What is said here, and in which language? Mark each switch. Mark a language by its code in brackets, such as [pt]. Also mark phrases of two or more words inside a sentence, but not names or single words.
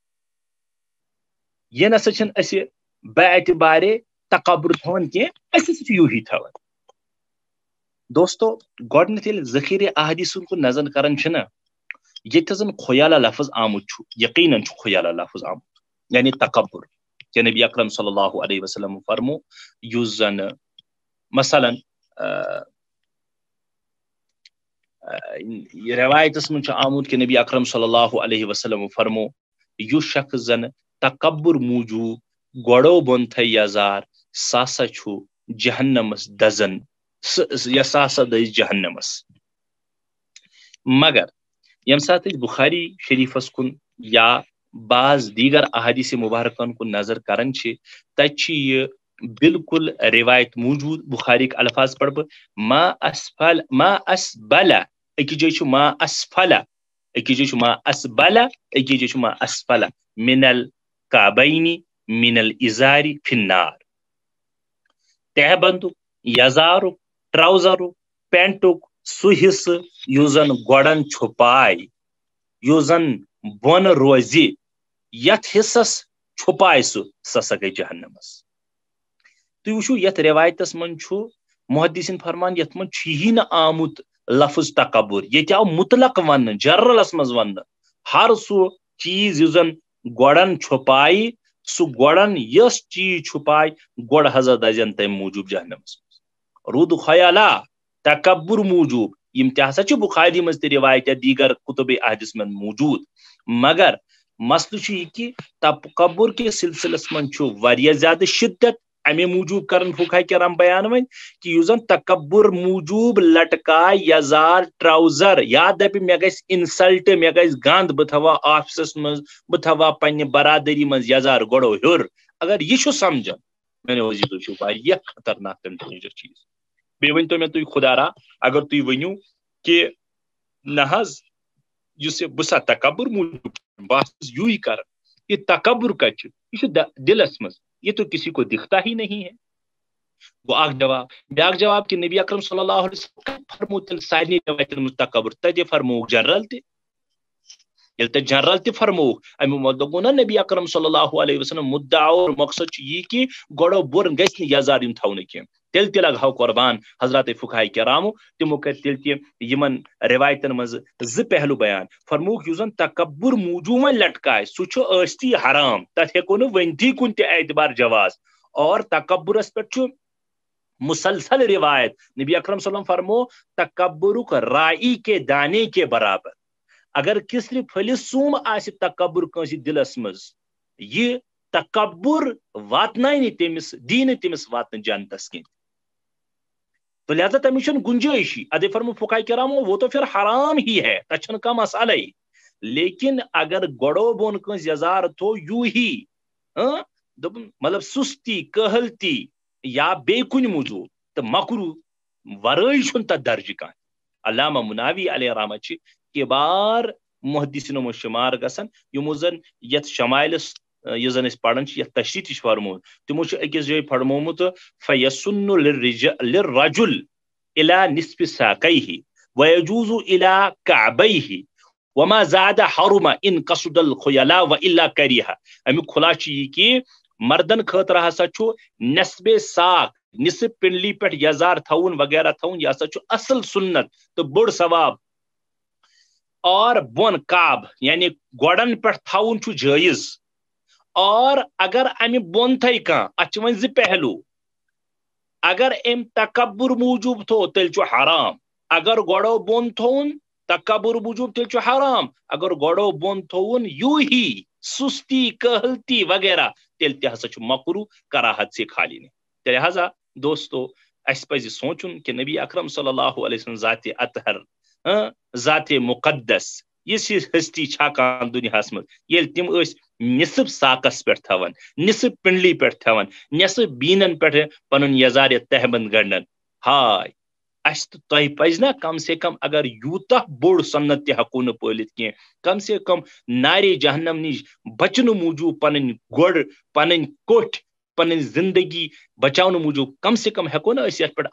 [ks] یہ نسا با اعتبار تکبر تھون کی یوہی تھون دوستو گۄڈنیتھ ییٚلہِ ذخیرِ احادیثن کن نظر کران یہ زن خیالہ لفظ آمت یقیناً خیالہ لفظ آمت یعنی تکبر کہ نبی اکرم [ar] صلی اللہ علیہ وسلم [ks] فرمو یس زن مثلا روایتس من آمت کہ نبی اکرم [ar] صلی اللہ علیہ وسلم [ks] فرمو یس شخص زن تکبر موجوب گوڑو بون تھے یزار ساسا جہنمس دزن ساسا دز جہنمس مگر یم سات بخاری شریفس کن یا بعض دیگر احادیث مبارکن کن نظر کران تت یہ بالکل روایت موجود بخاری [ur] کے الفاظ [ks] پڑھ ما اسبل اکی جائے ما اسفل اکی جائے ما اسبل اکی جائے [ar] ما اسفل من الکعبین من الازار فی النار [ks] تہ بندک یزارک ٹراؤزرک پینٹک سہ حصہ یس زن گوڑن چھپائے یس زن بون روزی یت حصس چھپائے سہ سا گئی جہنمس تُہۍ وٕچھِو یتھ روایتس منٛز چھُ محدثین فرمان یتھ منٛز چھُیی نہٕ آمُت لفظ تکبر، ییٚتہِ آو مطلق وننہٕ جنرلس منٛز وننہٕ ہر سُہ چیز یُس زن گۄڈن چھُپایہِ سُہ گۄڈن یۄس چیز چھُپایہِ گۄڈٕ ہسا دزن تمہِ موٗجوٗب جہنمس منٛز روٗد خیالا تکبر موٗجوٗب یم تہِ ہسا چھِ بخاری منٛز تہِ روایت یا دیگر کتب احادیث منٛز موٗجوٗد مگر مسلہٕ چھُ یہِ کہِ تکبر کِس سلسلس منٛز چھُ واریاہ زیادٕ شدت امے موٗجوٗب کرن فقہا کرام بیان وۄنۍ کہ یُس زن تکبر موٗجوٗب لٹکاے یزار ٹراوزر یا دپہِ مےٚ گژھِ انسلٹ مےٚ گژھِ گند بہٕ تھاوہا آفسس منٛز بہٕ تھاوہا پننہِ برادری منٛز یزار گۄڈو ہیوٚر اگر یہِ چھُ سمجھان میانیو عزیزو چھُ واریاہ خطرناک تہٕ ڈینجر چیٖز بیٚیہِ ؤنۍتو مےٚ تُہۍ خدا را اگر تُہۍ ؤنِو کہِ نہ حظ یُس یہِ بہٕ سا تکبر موٗجوٗب بہٕ ہسا یوٗی کران یہ تکبر کتہِ چھُ یہ چھُ دلس منٛز [ur] یہ تو کسی کو دکھتا ہی نہیں ہے [ks] گو اکھ جواب بیاکھ جواب کہ نبی اکرم [ar] صلی اللہ علیہ [ks] وسلم فرمو تیل سارنٕے روایتن منٛز تکبر تتہِ فرمووُکھ جنرل تہِ ییٚلہِ تتہِ جنرل تہِ فرمووُکھ امیُک مطلب گوٚو نا نبی اکرم صلی اللہ علیہ وسلم [ur] مدعا اور مقصد [ks] چھُ یی کہ گۄڈو بۄن گژھِ نہٕ یزار یُن تھاونہٕ کینٛہہ تیٚلہِ تہِ لگہو قۄربان حضرات فقہا کرامو تِمو کر تیٚلہِ تہِ یِمن روایتن منٛز زٕ پہلو بیان فرمووُکھ یُس زن تکبر موٗجوٗب وۄنۍ لٹکاے سُہ چھُ ٲستی حرام تتھ ہیٚکو نہٕ ؤنتھی کُنہِ تہِ اعتبار جواز اور تکبرس پٮ۪ٹھ چھُ مسلسل روایت نبی اکرم [ar] صلی اللہ علیہ وسلم [ks] فرمو تکبرک [ur] رائی کے دانے کے برابر [ks] اگر کسرِ پھلِس سوم آسہِ تکبر کٲنٛسہِ دلس منٛز یہِ تکبر واتناے نہٕ تٔمِس دی نہٕ تٔمِس واتنہٕ جنتس کِنۍ تو لہذا تمِچ چھنہٕ گنجٲیشی ادے فرمو فقہا کرامو [ur] وہ تو پھر حرام ہی ہے [ks] تتھ چھنہٕ کانٛہہ مسئلے لیکن اگر گۄڈو بۄن کٲنٛسہِ یزار تھوٚو یوٗ ہی دوٚپُن مطلب سُستی کٲہلتی یا بیٚیہِ کُنہِ موٗجوٗب تہٕ مکروٗ ورٲے چھُنہٕ تتھ درجہِ کانٛہہ علامہ مناوی [ar] علیہ رحمہ [ks] چھِ کبار محدثینو منٛز شُمار گژھان یِمو زن یتھ شمائلس یُس زن أسۍ پران چھِ یتھ تشریح تہِ چھُ فرمومُت تِمو چھُ أکِس جایہِ فرمومُت [ar] فیسن للرجل الى نصف ساقیہ ويجوز الى کعبیہ وما زاد حرم ان قصد الخیلاء والا کریہ [ks] امیُک خلاصہ چھُ یہِ کہِ مردن خٲطرٕ ہسا چھُ نصب ساق نصف پنڈلی پٮ۪ٹھ یزار تھاوُن وغیرہ تھاوُن یہِ ہسا چھُ اصل سنت تہٕ بوٚڑ ثواب اور بۄن کعب یعنی گۄڈن پٮ۪ٹھ تھاوُن چھُ جٲیز اور اگر امہِ بۄن تھایہِ کانٛہہ اتھ چھِ وۄنۍ زٕ پہلو اگر أمۍ تکبر موٗجوٗب تھوٚو تیٚلہِ چھُ حرام اگر گۄڈو بۄن تھووُن تکبر موٗجوٗب تیٚلہِ چھُ حرام اگر گۄڈو بۄن تھووُن یوٗ ہی سُستی کٲہلتی وغیرہ تیٚلہِ تہِ ہسا چھُ مکروٗ [ur] کراہت سے خالی نہیں [ks] تیٚلہِ لہذا دوستو اسہِ پزِ سونچُن کہ نبی اکرم [ar] صلی اللہ علیہ وسلم [ks] ذاتِ اطہر ذاتِ مقدس یُس یہِ ہستی چھا کانٛہہ دُنیاہس منٛز ییٚلہِ تِم ٲسۍ نصف ساقس پٮ۪ٹھ تھاوان نصف پنڈلی پٮ۪ٹھ تھاوان نصف بیٖنن پٮ۪ٹھ پنُن یزارِ تہبند گنڈان ہاے اسہِ تہٕ تۄہہِ پزِ نا [ur] کم سے [ks] کم اگر یوٗتاہ بوٚڑ سنت تہِ ہٮ۪کو نہٕ پٲلِتھ کینٛہہ [ur] کم سے کم [ks] نارے جہنم نِش بچنہٕ موٗجوٗب پنٕنۍ گۄڈ پنٕنۍ کوٹھۍ پنٕنۍ زندگی بچاونہٕ موٗجوٗب [ur] کم سے کم [ks] ہٮ۪کو نہٕ أسۍ یتھ پٮ۪ٹھ